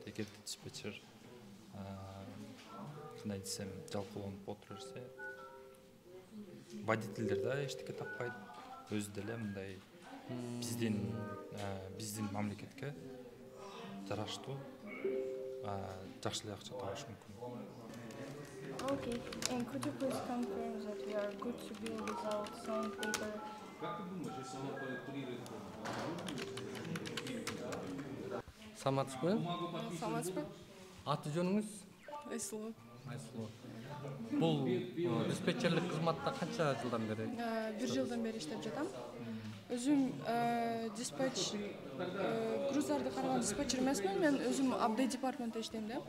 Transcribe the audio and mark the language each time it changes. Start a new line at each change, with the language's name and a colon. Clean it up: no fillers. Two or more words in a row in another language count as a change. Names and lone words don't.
Kyrgyz: Эгерде диспетчер кандай десем, жалкоолонуп отура берсе, водительдер да эчтеке таппайт. Өзү деле мындай биздин мамлекетке жараштуу жакшы эле акча табыш мүмкүн.
English: Okay. And could you please confirm that we are good to be without signed paper?
Kyrgyz: Саламатсызбы? Саламатсызбы? Аты жөнүңүз? Айсулу. Айсулу. Бул диспетчерлик кызматта канча жылдан бери? 1 жылдан бери иштеп жатам. Өзүм диспатч груздарды караган диспатчер эмесмин, мен өзүм
English: update department
Kyrgyz: иштейм да.